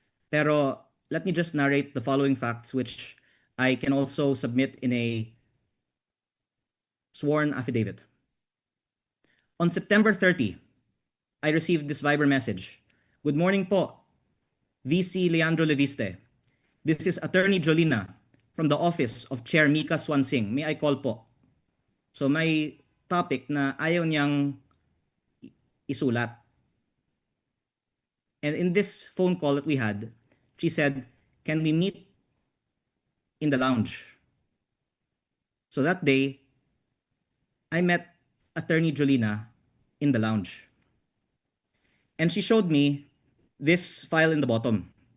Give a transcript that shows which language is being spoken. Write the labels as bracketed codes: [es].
[en] Pero let me just narrate the following facts which I can also submit in a sworn affidavit. On September 30, I received this Viber message. Good morning po, VC Leandro Leviste. This is Attorney Jolina from the office of Chair Mika Swansing. May I call po? [tl] So may topic na ayaw niyang isulat. [en] And in this phone call that we had, she said, "Can we meet in the lounge?" So that day, I met Attorney Jolina in the lounge. And she showed me this file in the bottom.